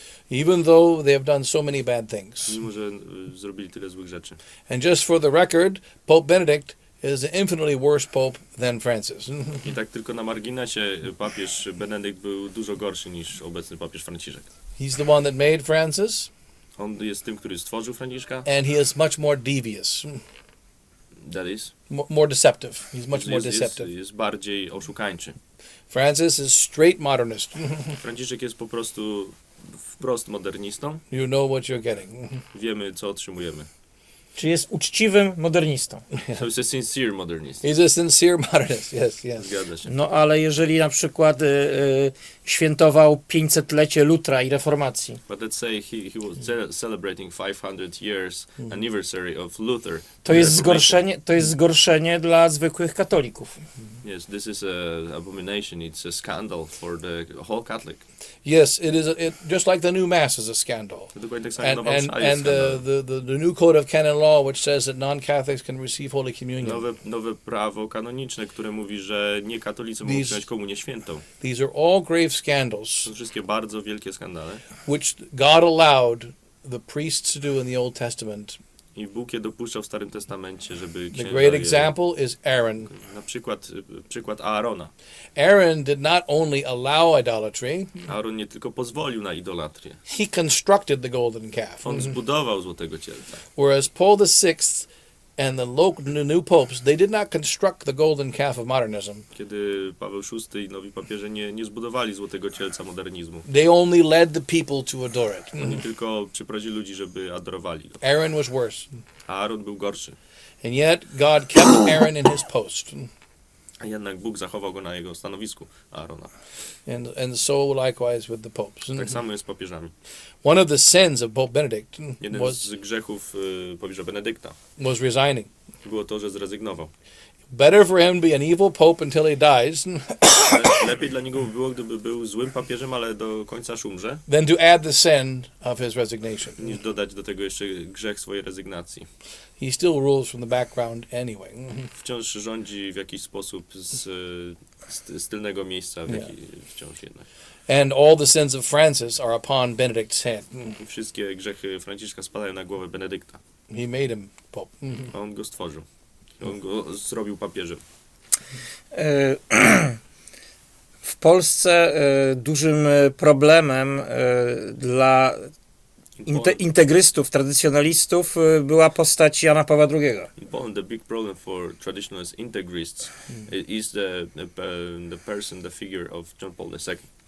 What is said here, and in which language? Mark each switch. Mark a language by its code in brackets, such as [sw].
[en] Even though they have done so many bad things. [pl] Mimo, że zrobili tyle złych rzeczy. [en] And just for the record, Pope Benedict is an infinitely worse pope than Francis. [pl] I tak tylko na marginesie papież Benedykt był dużo gorszy niż obecny papież Franciszek. [en] He's the one that made Francis, [pl] On jest tym, który stworzył Franciszka. [en] and he is much more devious, That is. more deceptive. He's much more deceptive. [pl] Jest bardziej oszukańczy. [en] Francis is straight modernist. [pl] Franciszek jest po prostu wprost modernistą. [en] You know what you're getting. [pl] Wiemy, co otrzymujemy. Czy jest uczciwym modernistą. [en] So he's a sincere modernist. He's a sincere modernist. Yes, yes. [pl] Zgadza się. No ale jeżeli na przykład świętował 500-lecie Lutra i reformacji, [en] But let's say he was celebrating 500 years anniversary of Luther. [pl] to jest zgorszenie dla zwykłych katolików. [en] Yes, this is a abomination. It's a scandal for the whole Catholic. Yes, it is. Just like the new mass is a scandal. [pl] Dokładnie tak samo [en] And [pl] nowa [en] and [pl] msza jest [en] and [pl] skandal. [en] the new code of canon law, which says that non-Catholics can receive Holy Communion. [pl] Nowe prawo kanoniczne, które mówi, że nie katolicy mogą przyjąć komunię świętą. [en] These are all grave scandals, [pl] To wszystkie bardzo wielkie skandale. [en] which God allowed the priests to do in the Old Testament. [pl] I Bóg je dopuszczał w Starym Testamencie, żeby [en] The [pl] księża [en] great [pl] je, [en] example is Aaron. [pl] na przykład Aarona. [en] Aaron did not only allow idolatry, [pl] Aaron nie tylko pozwolił na idolatrię. [en] he constructed the golden calf. [pl] On zbudował złotego cielca. [en] Whereas Paul VI and the new popes, they did not construct the golden calf of modernism. [pl] Kiedy Paweł VI i nowi papieże nie zbudowali złotego cielca modernizmu. [en] They only led the people to adore it. [pl] Oni tylko przyprowadzili ludzi, żeby adorowali go. [en] Aaron was worse. [pl] A Aaron był gorszy. [en] And yet God kept Aaron in his post. [pl] A jednak Bóg zachował go na jego stanowisku, Aarona. [en] And so likewise with the popes. [pl] Tak samo jest z papieżami. [en] One of the sins of Pope Benedict [pl] Jeden z grzechów papieża Benedykta [en] was resigning. [pl] było to, że zrezygnował. [en] Better for him to be an evil pope until he dies [pl] Lepiej dla niego by było, gdyby był złym papieżem, ale do końca aż umrze, [en] than to add the sin of his resignation. [pl] niż dodać do tego jeszcze grzech swojej rezygnacji. [en] He still rules from the background anyway. [pl] Wciąż rządzi w jakiś sposób z tylnego miejsca, wciąż jednak. [en] And all the sins of Francis are upon Benedict's head. [pl] Wszystkie grzechy Franciszka spadają na głowę Benedykta. [en] He made him pope. [pl] A on go stworzył. On go zrobił papieżem. W Polsce dużym problemem dla integrystów, tradycjonalistów była postać Jana Pawła II. [en] In Poland, the big problem for traditionalist integrists is the person, the figure of John Paul II.